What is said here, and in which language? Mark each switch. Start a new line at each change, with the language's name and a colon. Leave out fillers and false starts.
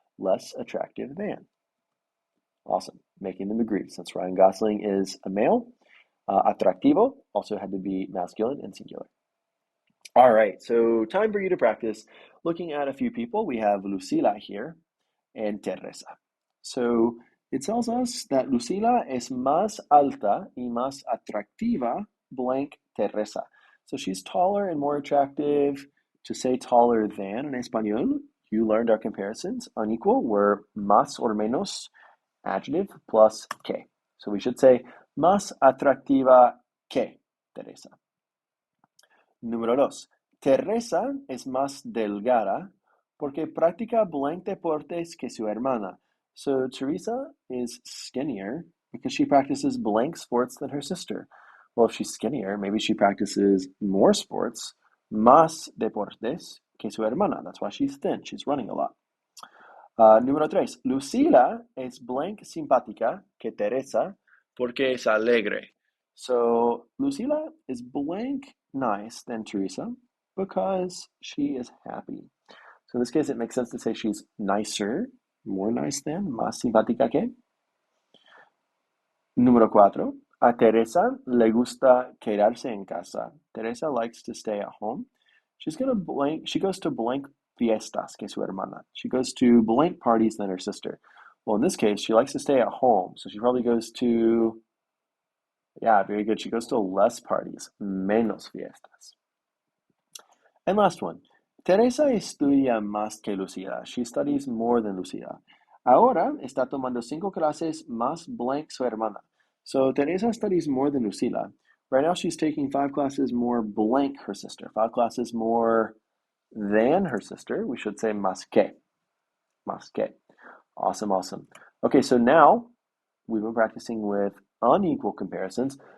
English: Less attractive than. Awesome. Making them agree. Since Ryan Gosling is a male, atractivo also had to be masculine and singular. All right, so time for you to practice. Looking at a few people, we have Lucila here and Teresa. So it tells us that Lucila
Spanish: es más alta y más atractiva
English: blank Teresa. So she's taller and more attractive. To say taller than in Espanol, you learned our comparisons. Unequal were más or menos, adjective plus que. So we should say
Spanish: más atractiva que Teresa.
English: Número 2.
Spanish: Teresa es más delgada porque practica blank deportes que su hermana.
English: So Teresa is skinnier because she practices blank sports than her sister. Well, if she's skinnier, maybe she practices more sports,
Spanish: más deportes que su hermana.
English: That's why she's thin. She's running a lot. Número 3.
Spanish: Lucila es blank simpática que Teresa porque es alegre.
English: So Lucila is blank nice than Teresa because she is happy. So in this case, it makes sense to say she's nicer, more nice than,
Spanish: más simpática que.
English: Número 4.
Spanish: A Teresa le gusta quedarse en casa.
English: Teresa likes to stay at home. She goes to blank
Spanish: fiestas que su hermana.
English: She goes to blank parties than her sister. Well, in this case, she likes to stay at home. So she probably goes to, yeah, very good. She goes to less parties,
Spanish: menos fiestas.
English: And last one.
Spanish: Teresa estudia más que Lucila.
English: She studies more than Lucila.
Spanish: Ahora está tomando 5 clases más blank su hermana.
English: So Teresa studies more than Lucila. Right now she's taking 5 classes more blank her sister. 5 classes more than her sister. We should say más que. Más que. Awesome, awesome. Okay, so now we've been practicing with unequal comparisons.